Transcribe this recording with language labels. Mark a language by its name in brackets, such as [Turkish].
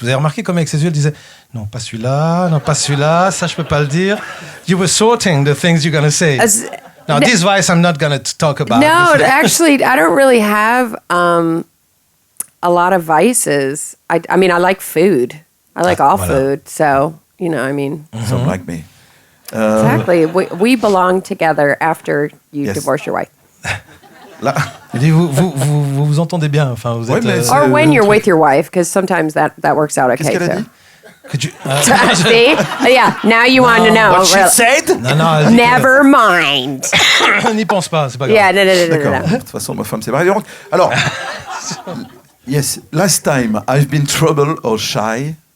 [French] Vous avez remarqué comme avec ses yeux, elle disait non, pas celui-là, non, pas celui-là, ça, je peux pas le dire. [English] You were sorting the things you're going to say. Now, this vice I'm not going to talk about. No, actually, I don't really have a lot of vices. I mean, I like food. I like all food. So, you know, I mean. Some like me. Exactly. We belong together after you divorce your wife. [French] Là. Vous vous entendez bien, enfin vous êtes. [English] Or when you're with your wife, because sometimes that works out okay. [French] Qu'est-ce qu'elle a dit? [English] See? Yeah, now you want to know. What she said? [French] Non, [English] Never mind. [French] N'y pense pas, c'est pas grave. [English] Yeah, no. [French] D'accord. De toute façon, ma femme c'est pareil. [English] Alors, yes, last time I've been trouble or shy.